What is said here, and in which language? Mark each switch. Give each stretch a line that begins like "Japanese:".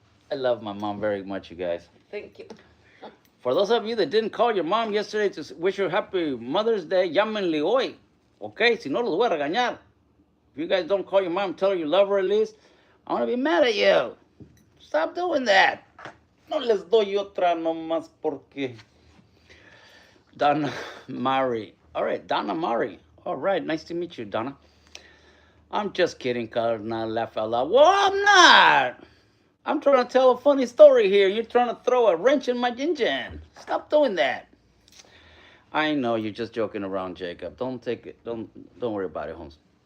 English: I love my mom very much, you guys. Thank you. For those of you that didn't call your mom yesterday to wish her happy Mother's Day,
Spanish: llámenle hoy.
English: Okay?
Spanish: Si no, los voy a regañar.
English: If you guys don't call your mom, tell her you love her at least, I'm going to be mad at you. Stop doing that.
Spanish: No les doy otra nomás porque.
English: Donna Mari. All right, Donna Mari. All right, nice to meet you, Donna. I'm just kidding, Carnal. Laugh out loud. Well, I'm not. I'm trying to tell a funny story here. You're trying to throw a wrench in my engine. Stop doing that. I know you're just joking around, Jacob. Don't take it. Don't worry about it, Holmes.